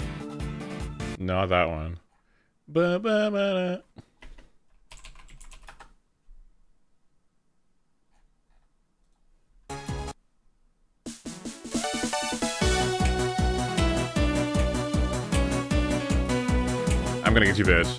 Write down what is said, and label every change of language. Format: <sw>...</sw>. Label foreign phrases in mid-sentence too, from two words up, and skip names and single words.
<en>Not that one. Ba-ba-ba-da. I'm gonna get you, bitch.</en>